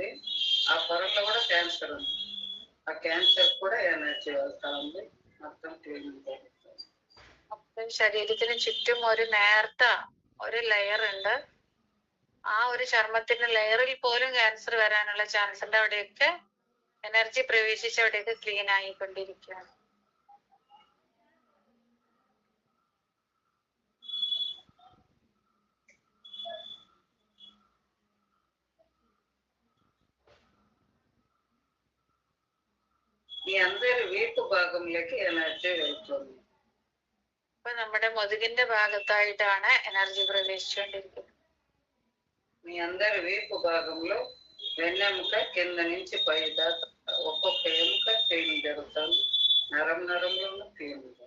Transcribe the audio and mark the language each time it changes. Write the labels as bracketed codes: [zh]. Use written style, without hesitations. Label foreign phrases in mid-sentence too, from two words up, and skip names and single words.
[te] ఆ పొరలో కూడా క్యాన్సర్ ఉంది. ఆ క్యాన్సర్ కూడా ఎనర్జీ వెళ్తా ఉంది. మొత్తం క్లీనింగ్ జరుగుతుంది. [ml] ശരീരത്തിന് ചുറ്റും ഒരു നേർത്ത ഒരു ലെയർ ഉണ്ട്. ആ ഒരു ചർമ്മത്തിന്റെ ലെയറിൽ പോലും ക്യാൻസർ വരാനുള്ള ചാൻസ് ഉണ്ട്. അവിടെയൊക്കെ എനർജി പ്രവേശിച്ച് അവിടെയൊക്കെ ക്ലീൻ ആയിക്കൊണ്ടിരിക്കുകയാണ്. [te] మీ అందరి వీపు భాగంలోకి ఎనర్జీ వెళ్తుంది. [ml] ഇപ്പൊ നമ്മുടെ മുതുകിന്റെ ഭാഗത്തായിട്ടാണ് എനർജി പ്രവേശിച്ചുകൊണ്ടിരിക്കുന്നത്. [te] మీ అందరి వీపు భాగంలో వెన్నెముక కింద నుంచి పై దాకా ఒక్కొక్క ఎముక క్లీనింగ్ జరుగుతుంది. నరంలోనూ క్లీనింగ్ జరుగుతుంది.